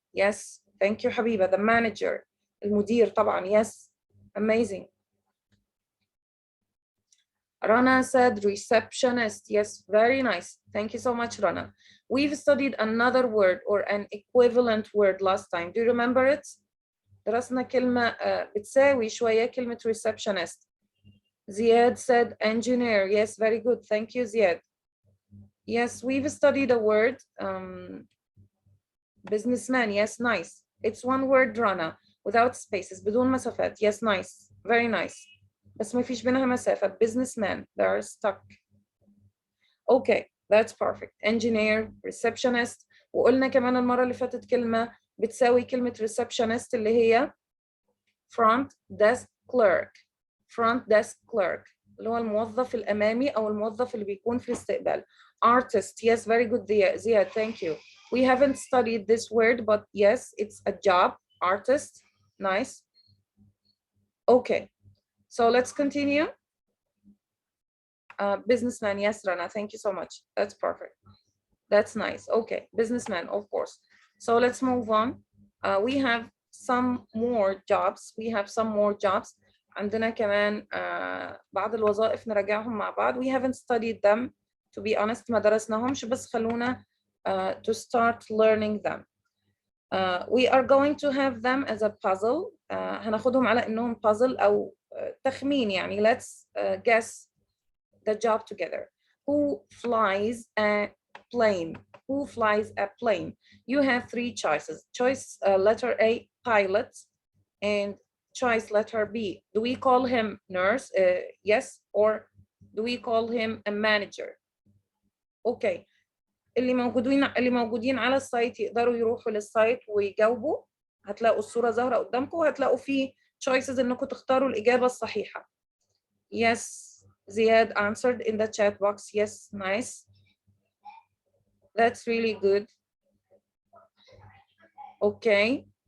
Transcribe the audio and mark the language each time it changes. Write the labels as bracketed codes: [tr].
[en] Yes, thank you, Habiba. The manager. [ar] المدير طبعا. [en] Yes, amazing. Rana said receptionist. Yes, very nice. Thank you so much, Rana. We've studied another word or an equivalent word last time. Do you remember it? [ar] درسنا كلمة بتساوي شوية كلمة receptionist. [en] Ziad said engineer. Yes, very good. Thank you, Ziad. Yes, we've studied a word businessman. Yes, nice. It's one word, Rana, without spaces, [ar] بدون مسافات. [en] Yes, nice. Very nice. [ar] بس ما فيش بينها مسافة. [en] Businessman, they are stuck. Okay, that's perfect. Engineer, receptionist. [ar] وقلنا كمان المرة اللي فاتت كلمة بتساوي كلمة receptionist اللي هي front desk clerk. Front desk clerk اللي هو الموظف الأمامي أو الموظف اللي بيكون في الاستقبال. [en] Artist, yes, very good, Ziad, thank you. We haven't studied this word, but yes, it's a job. Artist, nice. Okay. So let's continue. Businessman, yes, Rana, thank you so much. That's perfect. That's nice. Okay, businessman, of course. So let's move on. We have some more jobs. We have some more jobs. [ar] عندنا كمان بعض الوظائف نراجعهم مع بعض. [en] We haven't studied them, to be honest. [ar] ما درسناهمش بس خلونا [en] to start learning them. We are going to have them as a puzzle. [ar] هناخدهم على إنهم puzzle أو تخمين يعني. [en] Let's guess the job together. Who flies a plane? Who flies a plane? You have three choices. Choice letter A, pilot, and choice letter B. Do we call him nurse? Yes, or do we call him a manager? Okay. [ar] اللي موجودين على السايت يقدروا يروحوا للسايت ويجاوبوا. هتلاقوا الصورة ظاهرة قدامكم وهتلاقوا فيه choices انكم تختاروا الإجابة الصحيحة. [en] Yes, Ziad answered in the chat box. Yes, nice. That's really good. Okay.